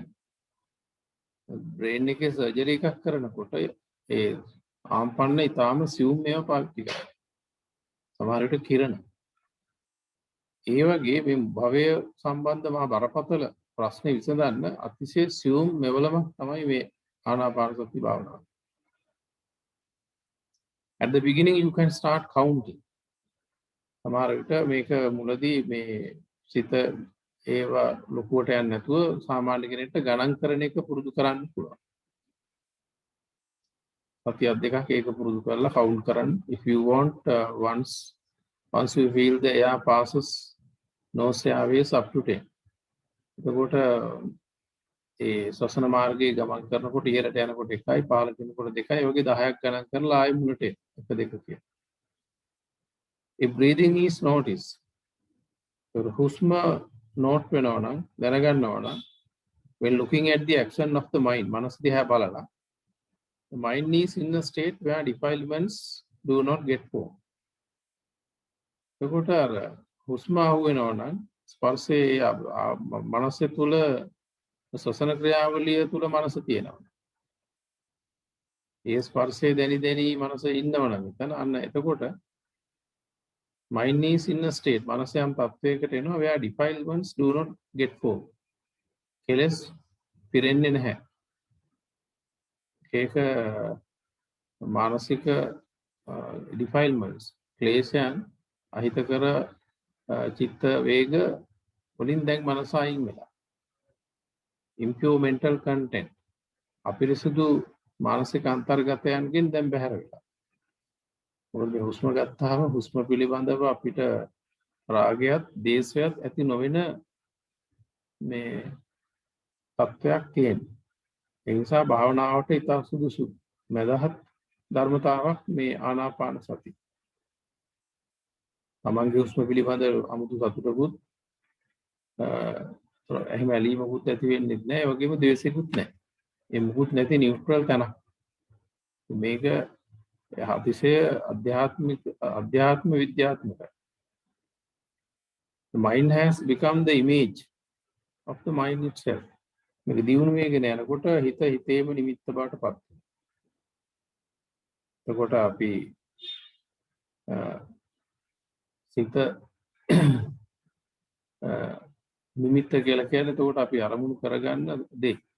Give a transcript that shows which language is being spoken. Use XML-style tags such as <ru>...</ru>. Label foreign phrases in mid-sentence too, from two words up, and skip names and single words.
<si>බ්‍රේන් එකේ සර්ජරි එකක් කරනකොට ඒ ආම්පන්න ඊටාම සියුම් මේවා පාවිච්චි කරනවා. සමහර විට කිරණ. ඒ වගේ මේ භවය සම්බන්ධ මහා බරපතල ප්‍රශ්න විසඳන්න අතිශය සියුම් මෙවලමක් තමයි මේ ආනාපාන සති භාවනාව.</si> <en>At the beginning you can start counting.</en> <si>සමහර විට මේක මුලදී මේ සිත ඒවා ලොකුවට යන්නේ නැතුව සාමාන්‍ය කෙනෙක්ට ගණන් කරන එක පුරුදු කරන්න පුළුවන්. සතියක් දෙකක් ඒක පුරුදු කරලා කවුන්ට් කරන්න.</si> <en>If you want once you feel the air passes nose airways up to 10.</en> <si>එතකොට ඒ ශ්වසන මාර්ගයේ ගමන් කරනකොට ඉහළට යනකොට 1යි පහළට යනකොට 2යි වගේ 10ක් ගණන් කරලා ආයෙ මුලට 1 2 කියන.</si> <en>If breathing is noticed,</en> <si>හුස්ම note වෙනවා නම් දැනගන්නවා නම්</si> <en>when looking at the action of the mind,</en> <si>මනස දිහා බලලා</si> <en>the mind is in a state where defilements do not get formed.</en> <si>එතකොට අර හුස්ම අහු වෙනවා නම් ස්පර්ශයේ මනස තුල ශ්වසන ක්‍රියාවලිය තුල මනස තියෙනවා. ඒ ස්පර්ශයේ දැනි මනස ඉන්නවනම් එතන අන්න එතකොට</si> <en>mind is in a state,</en> <si>මනස යම් තත්වයකට එනවා</si> <en>where defilements do not get formed.</en> <si>කෙලස් පිරෙන්නේ නැහැ. ඒක මානසික defilements, ක්ලේශයන්, අහිතකර චිත්ත වේග වලින් දැන් මනස අයින් වෙලා.</si> <en>impure mental content,</en> <si>අපිරිසුදු මානසික අන්තර්ගතයන්ගෙන් දැන් බැහැර වෙලා. මොකද මේ හුස්ම ගත්තාම හුස්ම පිළිබඳව අපිට රාගයත් දේශයත් ඇති නොවන මේ තත්වයක් තියෙනවා. ඒ නිසා භාවනාවට ඉතා සුදුසු මදහත් ධර්මතාවක් මේ ආනාපාන සති. තමන්ගේ හුස්ම පිළිබඳව අමුතු සතුටකුත් එහෙම ඇලීමකුත් ඇති වෙන්නේ නැහැ. ඒ වගේම ද්වේෂයකුත් නැහැ. ඒ මුකුත් නැති නියුට්‍රල් තැනක්. මේක අතිශය අධ්‍යාත්ම විද්‍යාත්මකයි.</si> <en>The mind has become the image of the mind itself.</en> <si>මේක දියුණු වෙගෙන යනකොට හිත හිතේම නිමිත්ත බවට පත් වෙනවා. එතකොට අපි සිත නිමිත්ත කියලා කියන්නේ එතකොට අපි අරමුණු කරගන්න දේ.</si>